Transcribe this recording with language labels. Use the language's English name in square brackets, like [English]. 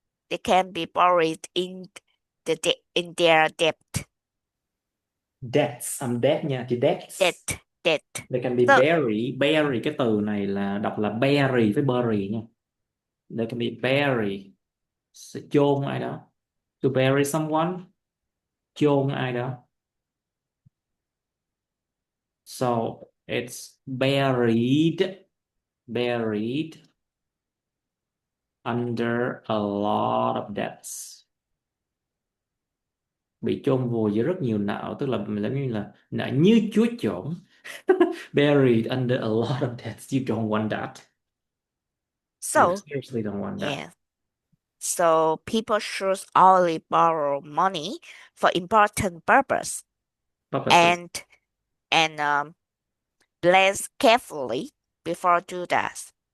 [English] They can be buried in in their debt. Debts, debt nha, chị debts. Debt. They can be buried. [Vietnamese] Bury, cái từ này là đọc là bury với bury nha. [English] They can be buried. [Vietnamese] Chôn ai đó. [English] To bury someone. Chôn ai đó. So it's buried under a lot of debts. [Vietnamese] Bị chôn vùi với rất nhiều nợ, tức là giống như là nợ như chuối chổn. [English] Buried under a lot of debts. You don't want that. You seriously don't want that. Yeah. So people should only borrow money for important purposes. And plan carefully before do that.